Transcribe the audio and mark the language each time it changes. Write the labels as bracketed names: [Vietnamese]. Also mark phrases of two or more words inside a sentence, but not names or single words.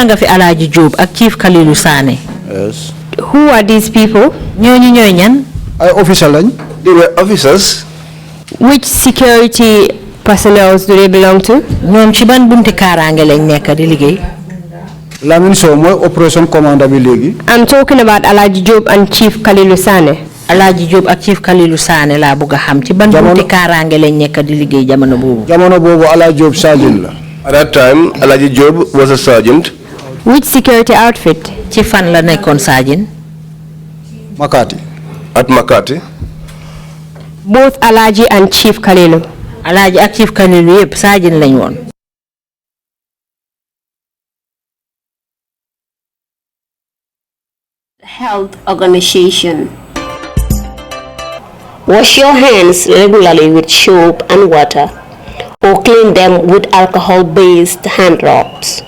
[English] Yes. Who are these people? They were officers. Which security personnel do they belong to? [Wolof] Lamin Sow mooy [English] operation commander [Wolof] bi léegi. [English] I'm talking about Alaji Job and Chief Kaleh Sane. [Wolof] Alaji Job ak Chief Kaleh Sane la bëgg xam ci ban bunti kaaraange lañ nekk di liggéey jamono boobu. Jamono boobu Alaji Job sergeant la. [English] At that time, Alaji Job was a sergeant. Which security outfit? [Wolof] Ci fan la nekkoon sergeant? Makati. [English] At Makati. Both Alaji and Chief Kaleh. [Wolof] Alaji ak Chief Kaleh yëpp sergeant lañ woon. [English] Health Organization. Wash your hands regularly with soap and water, or clean them with alcohol-based hand rubs.